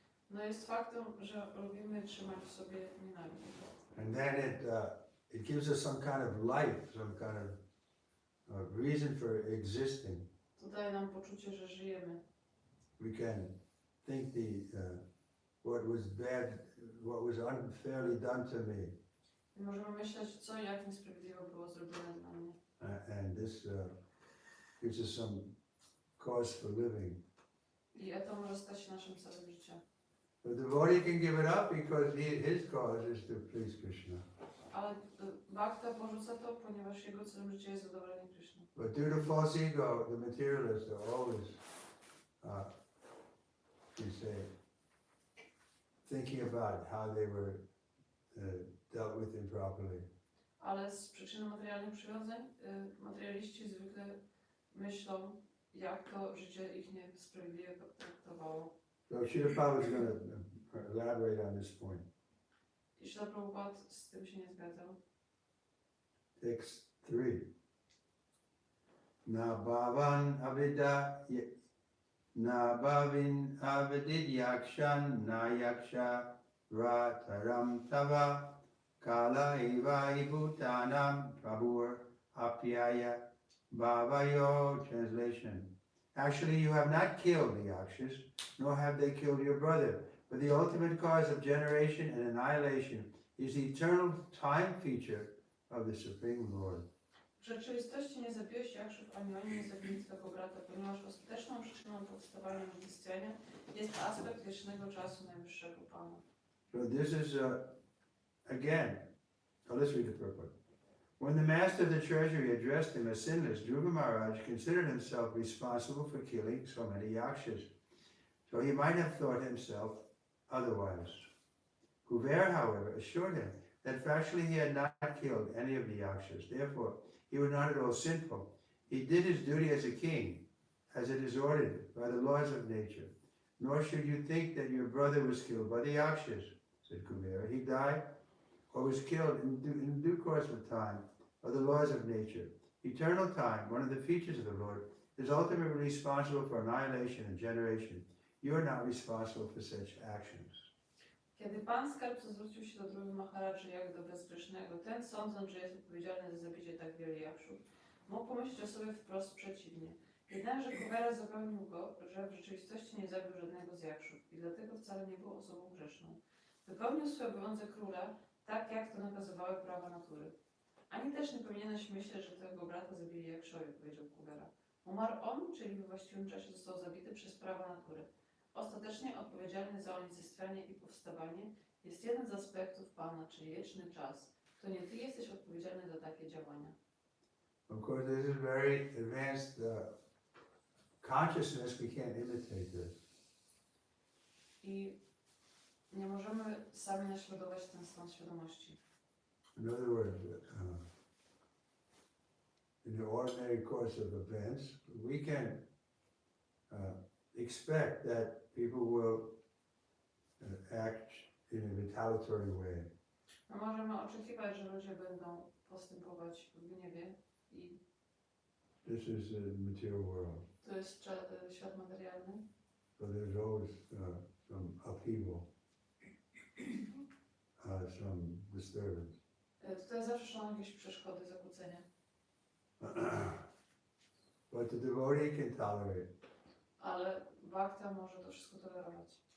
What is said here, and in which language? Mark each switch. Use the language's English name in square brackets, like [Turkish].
[Polish] No jest faktem, że lubimy trzymać w sobie nienawiść. [English] And then it gives us some kind of life, some kind of reason for existing. [Polish] To daje nam poczucie, że żyjemy. [English] We can think what was bad, what was unfairly done to me. [Polish] I możemy myśleć, co jak niesprawiedliwie było zrobione dla mnie. [English] And this gives us some cause for living. [Polish] I to może stać się naszym celem życia. [English] The devotee can give it up because his cause is to please Krishna. [Polish] Ale bhakta porzuca to, ponieważ jego celem życia jest zadowolenie Krishna. [English] But due to false ego, the materialists are always, thinking about how they were dealt with improperly. [Polish] Ale z przyczyny materialnych przywiązań materialiści zwykle myślą, jak to życie ich niesprawiedliwie traktowało. [English] So Srila Prabhupada is going to elaborate on this point. [Polish] I Srila Prabhupada z tym się nie zgadzał. [English] Text 3. [Sanskrit] Na bhavan avida Na bhavin avadid yakshan na yaksha rataram tava kala eva ibhutanam prabhur apyaya bhavayo. [English] Translation. Actually, you have not killed the Yakshas, nor have they killed your brother. But the ultimate cause of generation and annihilation is the eternal time feature of the Supreme Lord. [Polish] W rzeczywistości nie zabiłeś Jakshów, ani oni nie zabili twego brata, ponieważ ostateczną przyczyną powstawania lub istnienia jest aspekt wiecznego czasu najwyższego Pana. [English] So this is, again, let's read the purport. When the master of the treasury addressed him as sinless, Dhruva Maharaj considered himself responsible for killing so many Yakshas. So he might have thought himself otherwise. Kuver, however, assured him that factually he had not killed any of the Yakshas. Therefore, he was not at all sinful. He did his duty as a king, as it is ordered by the laws of nature. Nor should you think that your brother was killed by the Yakshas, said Kuber. He died or was killed in due course of time by the laws of nature. Eternal time, one of the features of the Lord, is ultimately responsible for annihilation and generation. You are not responsible for such actions. [Polish] Kiedy Pan Skarbca zwrócił się do Dhruva Maharadży jak do bezgrzesznego, ten, sądząc, że jest odpowiedzialny za zabicie tak wielu Jakshów, mógł pomyśleć o sobie wprost przeciwnie. Jednakże Kubera zapewnił go, że w rzeczywistości nie zabił żadnego z Jakshów i dlatego wcale nie był osobą grzeszną. Wypełnił swój obowiązek króla tak, jak to nakazywały prawa natury. Ani też nie powinieneś myśleć, że twojego brata zabili Jakszowie, powiedział Kubera. Umarł on, czyli we właściwym czasie został zabity przez prawa natury. Ostatecznie odpowiedzialny za unicestwianie i powstawanie jest jeden z aspektów Pana, czyli wieczny czas. To nie Ty jesteś odpowiedzialny za takie działania. [English] Of course, this is very advanced consciousness. We can't imitate this. [Polish] I nie możemy sami naśladować ten stan świadomości. [English] In other words, in the ordinary course of events, we can expect that people will act in a retaliatory way. [Polish] No możemy oczekiwać, że ludzie będą postępować w gniewie i [English] This is the material world. [Polish] to jest świat materialny. [English] So there's always some upheaval, some disturbance. [Polish] Tutaj zawsze są jakieś przeszkody, zakłócenia. [English] But the devotee can tolerate. [Polish] Ale bhakta może to wszystko tolerować.